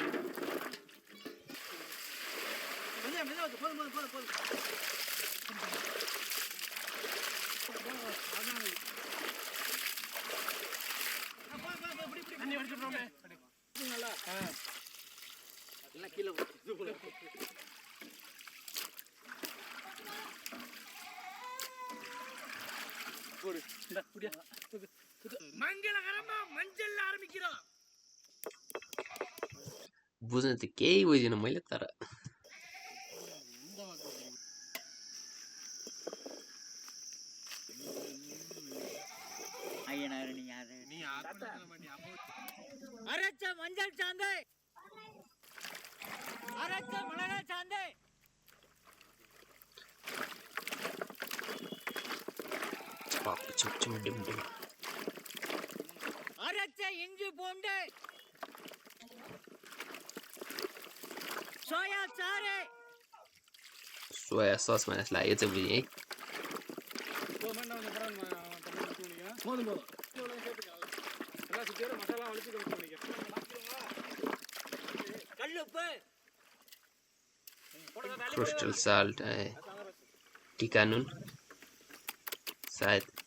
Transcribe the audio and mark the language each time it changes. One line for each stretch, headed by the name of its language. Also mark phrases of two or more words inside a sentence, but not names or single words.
Tamil: மெதுவா போடு அண்ணி வச்சிரோமே நல்லா எல்லாம் கீழ போடு இந்த புடியா மங்களகரமா மஞ்சள் ஆரம்பிக்கிறோம்
Nepali: बुझ्न त केही बुझिनँ मैले तर
Tamil: அரைச்ச மஞ்சள் சாந்தை அரைச்ச மிளகாய் சாந்தை அரைச்ச இஞ்சி பூண்டு
Nepali: सोया चारे
English: soya sauce
Nepali: भने यसलाई यो चाहिँ बुझेँ है।
English: crystal salt
Nepali: टिका नुन सायद